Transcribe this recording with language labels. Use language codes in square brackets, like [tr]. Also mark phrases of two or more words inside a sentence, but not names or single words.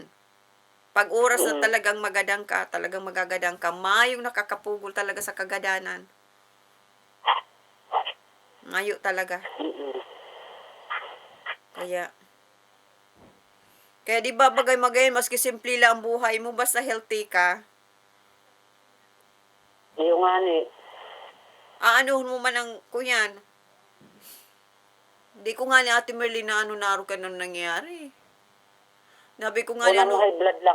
[bik] Pag oras na talagang magadang ka, talagang magagadang ka, mayong nakakapugol talaga sa kagadanan. Mayo talaga. Kaya di ba bagay magayon, maski simple lang ang buhay mo, basta healthy ka, Iyo nga ni. aanuhin mo man ang kunyan. Di ko nga ni Ate Merly na naro ka nang nangyari. Sabi ko nga ni Unang [en] high blood [bik] lang,